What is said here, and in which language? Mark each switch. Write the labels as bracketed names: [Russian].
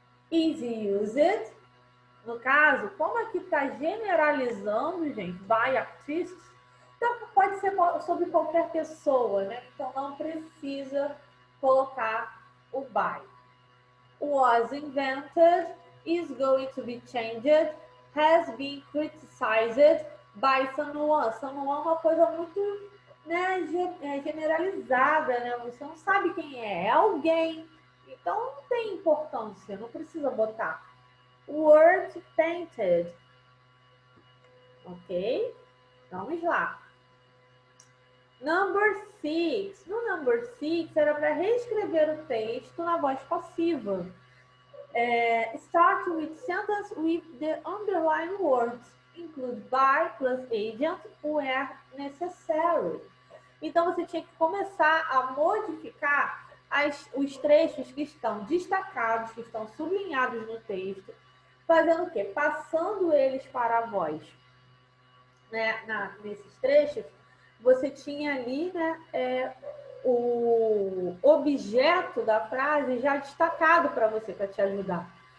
[English] Is used. [Portuguese] No caso, como aqui está generalizando, gente, [English] by artists, [Portuguese] então pode ser sobre qualquer pessoa, né? Então não precisa colocar o by. [English] Was invented, is going to be changed, has been criticized by someone. [Portuguese] Someone é uma coisa muito, né, generalizada, né? Você não sabe quem é alguém. Então não tem importância, não precisa botar. [English] Word painted. Ok? [Portuguese] Vamos lá. Number 6. No number 6 era para reescrever o texto na voz passiva. [English] Start with sentence with the underlined words. Include by plus agent where necessary. [Portuguese] Então você tinha que começar a modificar os trechos que estão destacados, que estão sublinhados no texto, fazendo o quê? Passando eles para a voz. Né? Nesses trechos, você tinha ali, né, o objeto da frase já destacado para você, para te ajudar.